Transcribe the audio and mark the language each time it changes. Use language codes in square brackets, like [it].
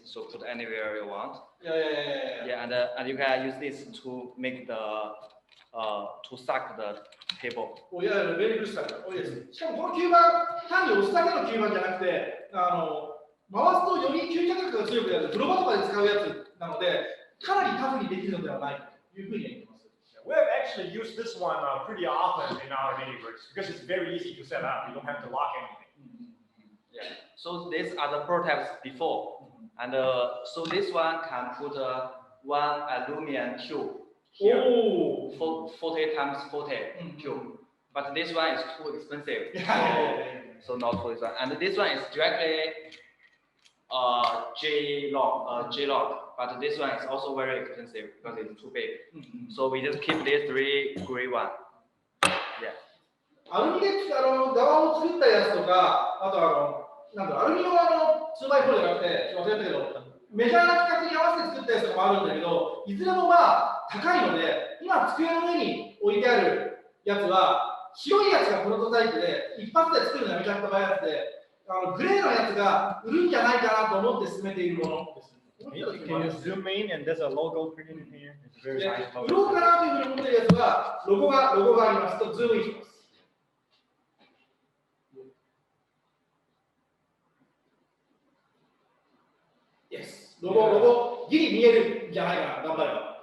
[en] So put anywhere you want. Yeah. Yeah, and you can use this to make the to suck the table. Oh yeah, very good suck. Oh yes. [ja] しかもこの吸盤単に押すだけの吸盤じゃなくて、回すとより吸着力が強くなる、風呂場とかで使うやつなので、かなりタフにできるのではないかというふうに言っています。 [en] We have actually used this one pretty often in our mini grids because it's very easy to set up. You don't have to lock anything. Yeah. So these are the prototypes before, and so this one can put one aluminum tube here, 40 times 40 cube. But this one is too expensive, so not for this one. And this one is directly J-log, but this one is also very expensive because it's too big. So we just keep these three gray one. Yeah. [ja] アルミで側を作ったやつとか、あとなんだアルミの2倍4じゃなくて、忘れたけど、メジャーな規格に合わせて作ったやつとかもあるんだけど、いずれもまあ高いので、今机の上に置いてあるやつは、白いやつがプロトタイプで、一発で作るのやめちゃったやつで、グレーのやつが売るんじゃないかなと思って進めているものです。 [en] Can you zoom in and there's a logo printed in here? It's very nice logo. [ja] 売ろうかなというふうに思っているやつは、ロゴがありますと、ズームインします。 [en] Yes. [ja] ロゴ、ギリ見えるんじゃないかな、頑張れば。